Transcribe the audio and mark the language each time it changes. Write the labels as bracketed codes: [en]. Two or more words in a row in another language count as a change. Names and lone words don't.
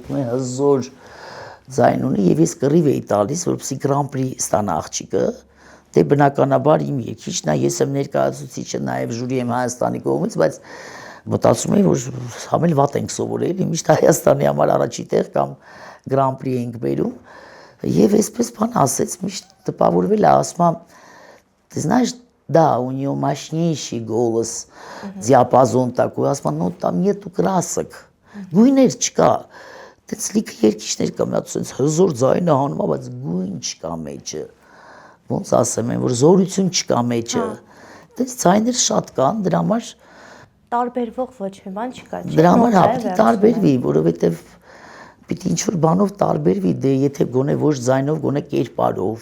[hy] երգում է հզոր ձայն ունի եւ ես կռիվ էի տալիս, որպեսզի Grand Prix ստանա աղջիկը։ Դե բնականաբար իմ երգիչն է, ես եմ ներկայացուցիչը, նաև ժյուրի եմ Հայաստանի կողմից, բայց մտածում եմ, որ համել վատ ենք սովորել, միշտ Հայաստանի համար առաջի տեղ կամ Grand Prix ենք բերում, եւ այսպես բան ասեց, միշտ տպավորվել է, ասում եմ, [ru] ты знаешь, да, у нее мощнейший голос, диапазон такой, [hy] ասում եմ, [ru] ну там нету красок, [hy] գույներ չկա, դից լիքը երգիչներ կա, մի հատ sense հզոր ձայնը հանում է, բայց գույն չկա մեջը, ոնց ասեմ, որ զորություն չկա մեջը, դից ձայներ շատ կան, դրա համար տարբերվող ոչ մի բան չկա, չէ՞։ Դրա համար պիտի տարբերվի, որովհետև պիտի ինչ-որ բանով տարբերվի, դե եթե գոնե ոչ ձայնով, գոնե կերպարով։